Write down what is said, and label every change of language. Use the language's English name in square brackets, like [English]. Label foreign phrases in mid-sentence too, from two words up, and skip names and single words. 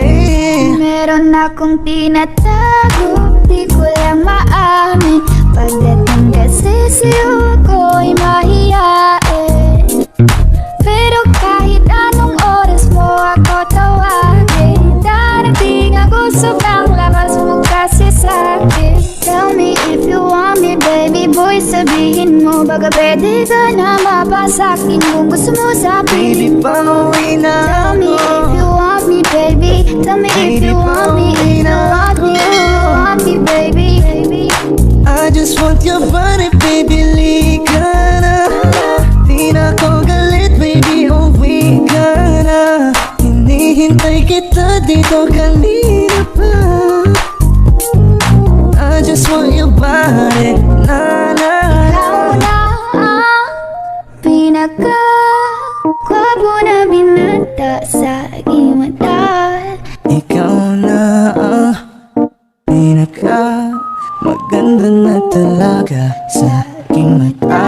[Filipino] Meron akong tinatago, di ko lang maamin. Pagdating kasi sa'yo ako'y mahihain. Pero kahit anong oras mo ako tawagin, darating ako sobrang lakas mo kasi sa'kin. [English] Tell me if you want me, baby boy, [Filipino] sabihin mo. Baga pwede ka na mapasakin kung gusto mo sa [English] Baby, [Filipino] piling mo. pauwi na [English] Tell me if [Filipino] ako. [English] you want me, baby. Tell me if you want me, if you want me, if you want me, baby. I just want your body, [Filipino] bumibili ka na. Di na ko galit, baby, uwi ka na. Hinihintay kita dito kanina pa. [English] I just want your body, na na. [Filipino] Ikaw na ang pinaka-gwapo na binata sa aking mata. Ikaw na ang pinaka maganda na talaga sa aking mata.